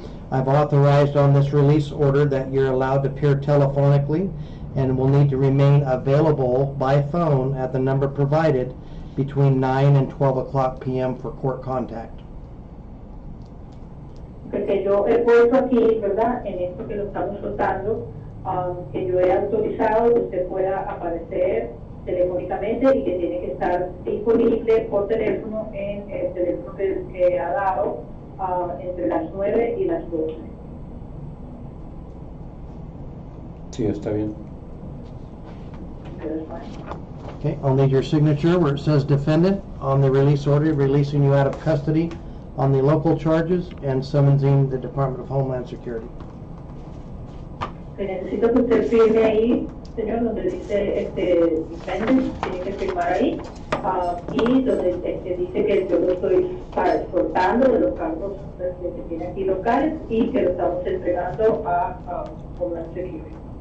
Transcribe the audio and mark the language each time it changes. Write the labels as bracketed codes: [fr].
[en] I've authorized on this release order that you're allowed to appear telephonically and will need to remain available by phone at the number provided between 9 and 12 o'clock p.m. for court contact. [es] Que yo he puesto aquí, ¿verdad? En esto que lo estamos soltando, que yo he autorizado que usted pueda aparecer telefónicamente y que tiene que estar disponible por teléfono en el teléfono que ha dado entre las 9 y las 12. Sí, está bien. [en] Okay, I'll need your signature where it says defendant on the release order, releasing you out of custody on the local charges and summoning the Department of Homeland Security. [es] Necesito que usted firme ahí, señor, donde dice defendant, tiene que firmar ahí, y donde dice que yo lo estoy exportando de los cargos que tiene aquí locales y que lo estamos entregando a Homeland Security.